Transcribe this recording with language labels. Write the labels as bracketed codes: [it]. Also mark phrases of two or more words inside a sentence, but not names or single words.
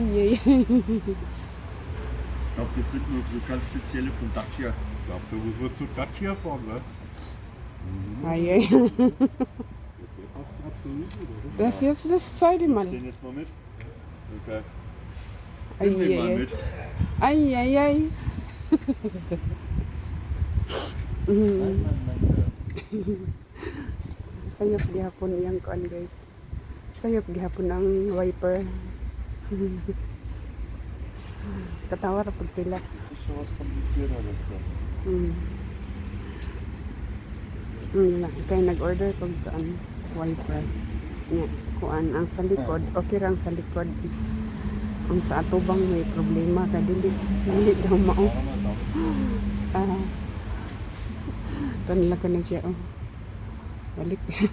[de] Ich glaube, das sind nur so ganz spezielle von Dacia. Ich glaube, da muss man zu Dacia fahren, ne? Ai. Das ist jetzt das zweite Mal. Ich den jetzt mal mit. Okay. Ai, Nimm den mal ai, mit. ai, ai, ai. [ceb] Sayop gihapon yang kuan guys. Sayop gihapon ang wiper. Katawa ra pud sila. [de] Das ist schon was komplizierteres da. [ceb] Kaya nag-order pag kuan wiper. Nya, kuan ang sa likod, okay ra ang sa likod. Ang sa atubang may problema kay dili daw mao. Tanla ko na siya oh. Balik.